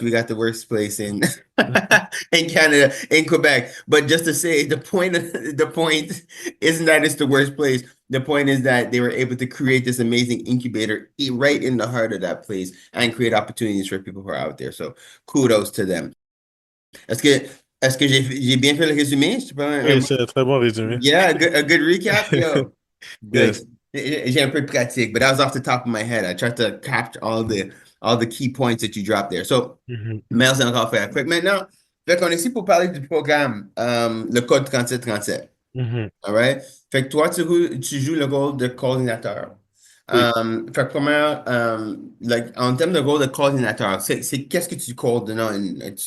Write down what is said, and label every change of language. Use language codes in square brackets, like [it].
[en] We got the worst place in in Canada, in Quebec. But just to say, the point isn't that it's the worst place. The point is that they were able to create this amazing incubator right in the heart of that place and create opportunities for people who are out there. So kudos to them. [fr] Est-ce que est-ce que j'ai bien fait le résumé? Je sais pas, Oui, c'est un très bon résumé. [en] yeah, a good recap. Yo, good. Yes. [fr] J'ai un peu de pratique, [en] but that was off the top of my head. I tried to capture all the key points that you dropped there. So, Mhm. [fr] merci encore faire. Fait que maintenant, fait qu'on est ici pour parler du programme, le code 3737. Mhm. [en] All right? [fr] Fait que toi, tu joues le rôle de coordinateur. Oui. Fait que comment, like, en termes de rôle de coordinateur, c'est qu'est-ce que tu coordonnes?